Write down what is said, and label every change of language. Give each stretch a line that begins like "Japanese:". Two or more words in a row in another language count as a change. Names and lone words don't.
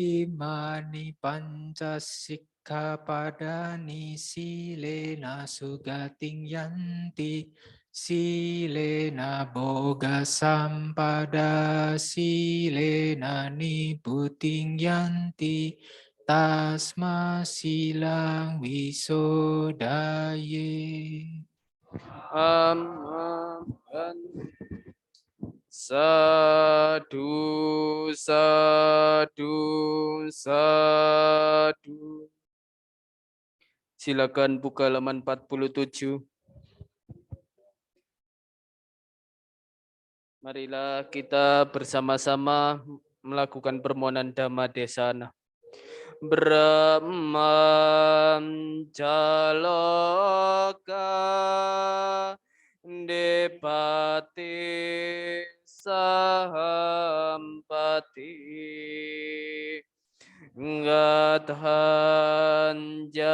Pali: Imani Pancasikkhapadani Silena Sugating Yanti Silena Boga Sampada Silena Niputing Yanti Tasma Silang Wisodaye. Sadu, sadu, sadu.
Indonesian: Silakan buka halaman 47. Marilah kita bersama-sama melakukan permohonan Dhamma Desana.
Pali: Brahman Jaloka Depati Sahampati Gadhan